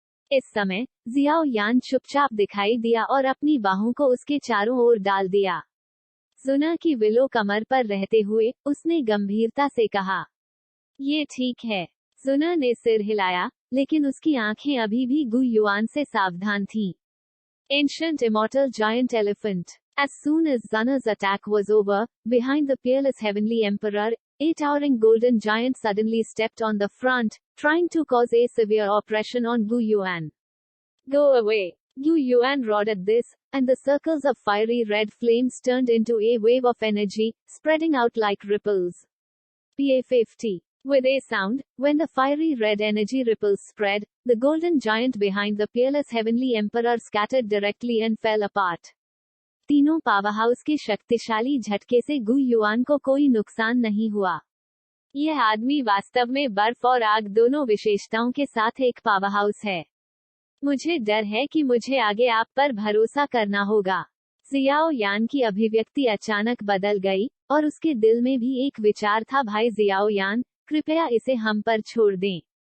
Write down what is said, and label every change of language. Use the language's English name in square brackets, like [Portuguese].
[Hindi] इस समय जियाओ यान चुपचाप दिखाई दिया और अपनी बाहों को उसके चारों ओर डाल दिया। जुना की विलो कमर पर रहते हुए उसने गंभीरता से कहा, ये ठीक है। जुना ने सिर हिलाया, लेकिन उसकी आंखें अभी भी गु युआन से सावधान थीं। [English] Ancient immortal giant elephant. As soon as Zuna's attack was over, behind the peerless heavenly emperor, a towering golden giant suddenly stepped on the front, trying to cause a severe oppression on Gu Yuan. Go away. Gu Yuan roared at this, and the circles of fiery red flames turned into a wave of energy, spreading out like ripples. PA50. With a sound, when the fiery red energy ripples spread, the golden giant behind the peerless heavenly emperor scattered directly and fell apart. [Hindi] तीनों powerhouse के शक्तिशाली झटके से गु yuan को कोई नुकसान नहीं हुआ। यह आदमी वास्तव में बर्फ और आग दोनों विशेषताओं के साथ एक पावरहाउस है। मुझे डर है कि मुझे आगे आप पर भरोसा करना होगा। जियाओ यान की अभिव्यक्ति अचानक बदल गई, और उसके दिल में भी एक विचार था, भाई जियाओ यान, कृपया इसे हम पर छोड़ दें।